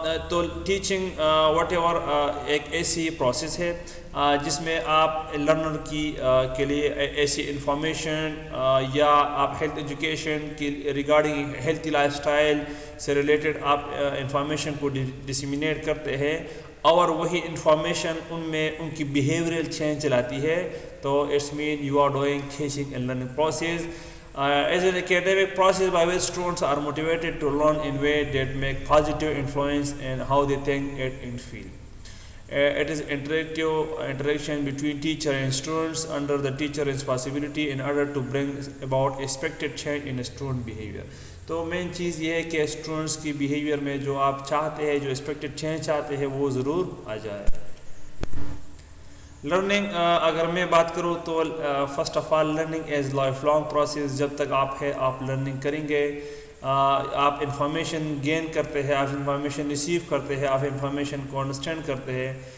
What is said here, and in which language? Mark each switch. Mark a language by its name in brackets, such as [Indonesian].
[Urdu] تو teaching what ever ایک ایسی پروسیس ہے جس میں آپ لرنر کے لیے ایسی انفارمیشن یا آپ ہیلتھ ایجوکیشن کی ریگارڈنگ ہیلتھی لائف اسٹائل سے ریلیٹڈ آپ انفارمیشن کو ڈسیمینیٹ کرتے ہیں, اور وہی انفارمیشن ان میں ان کی بیہیویئرل چینج لاتی ہے. [English] تو it's mean you are doing teaching and learning process as an academic process by which students are motivated to learn in way that make positive influence in how they think and feel. It is interaction between teacher and students under the teacher responsibility in order to bring about expected change in student behavior. [Urdu] تو مین چیز یہ ہے کہ students کی behaviour میں جو آپ چاہتے ہیں, جو ایکسپیکٹڈ چینج چاہتے ہیں, وہ ضرور آ جائے. [English] learning [Urdu] اگر میں بات کروں تو [English] First of all learning as life long process. [Urdu] جب تک آپ ہے آپ لرننگ کریں گے, آپ انفارمیشن گین کرتے ہیں, آپ انفارمیشن ریسیو کرتے ہیں, آپ انفارمیشن کو انڈرسٹینڈ کرتے ہیں.